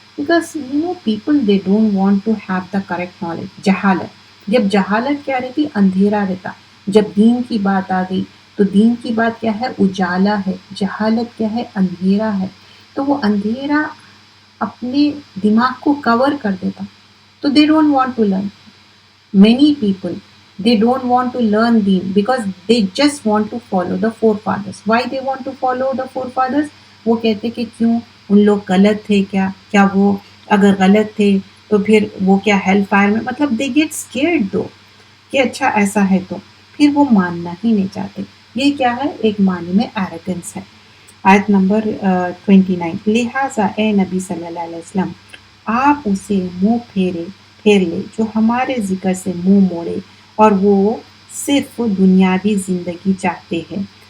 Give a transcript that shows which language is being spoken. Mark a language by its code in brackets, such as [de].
[en] Because you know people they don't want to have the correct knowledge. [hi] जहालत, जब जहालत क्या रहती, अंधेरा रहता। जब दीन की बात आ गई तो दीन की बात क्या है, उजाला है। जहालत क्या है, अंधेरा है। तो वो अंधेरा अपने दिमाग को कवर कर देता। [en] तो they don't want to learn. Many people, they don't want to learn deen because they just want to follow the forefathers. Why they want to follow the forefathers? [hi] वो कहते कि क्यों उन लोग गलत थे, क्या वो अगर गलत थे तो फिर वो क्या हेल फायर में, मतलब [en] they get scared though [hi] कि अच्छा ऐसा है तो फिर वो मानना ही नहीं चाहते. ये क्या है, एक मानी में एरोगेंस है. आयत नंबर 29, लिहाजा ए नबी सल्लल्लाहु अलैहि वसल्लम आप उसे मुंह फेर ले जो हमारे जिक्र से मुंह मोड़े और वो सिर्फ दुनियावी जिंदगी चाहते हैं.